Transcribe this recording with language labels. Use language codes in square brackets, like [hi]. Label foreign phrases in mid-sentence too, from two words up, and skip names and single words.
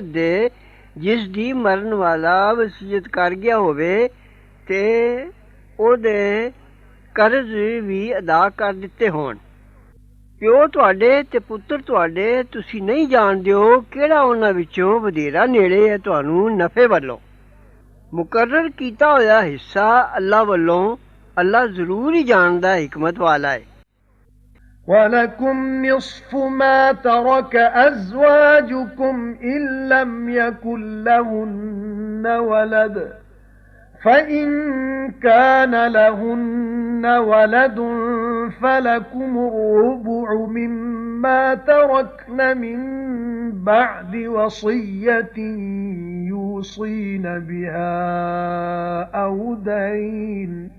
[pa] ਦੇ ਜਿਸ ਦੀ ਮਰਨ ਵਾਲਾ ਵਸੀਅਤ ਕਰ ਗਿਆ ਹੋਵੇ ਤੇ ਉਹਦੇ ਕਰਜ਼ ਵੀ ਅਦਾ ਕਰ ਦਿੱਤੇ ਹੋਣ ਪਿਓ ਤੁਹਾਡੇ ਤੇ ਪੁੱਤਰ ਤੁਹਾਡੇ ਤੁਸੀਂ ਨਹੀਂ ਜਾਣਦੇ ਹੋ ਕਿਹੜਾ ਉਹਨਾਂ ਵਿੱਚੋਂ ਵਧੇਰਾ ਨੇੜੇ ਹੈ ਤੁਹਾਨੂੰ ਨਫੇ ਵੱਲੋਂ ਮੁਕਰਰ ਕੀਤਾ ਹੋਇਆ ਹਿੱਸਾ ਅੱਲਾ ਵੱਲੋਂ ਅੱਲਾ ਜ਼ਰੂਰ ਹੀ ਜਾਣਦਾ ਹਿਕਮਤ ਵਾਲਾ ਹੈ [ar] وَلَكُمْ نِصْفُ مَا تَرَكَ أَزْوَاجُكُمْ إِن لَّمْ يَكُن لَّهُنَّ وَلَدٌ فَإِن كَانَ لَهُنَّ وَلَدٌ فَلَكُمُ الرُّبُعُ مِمَّا تَرَكْنَ مِن بَعْدِ وَصِيَّةٍ يُوصِينَ بِهَا أَوْ دَيْنٍ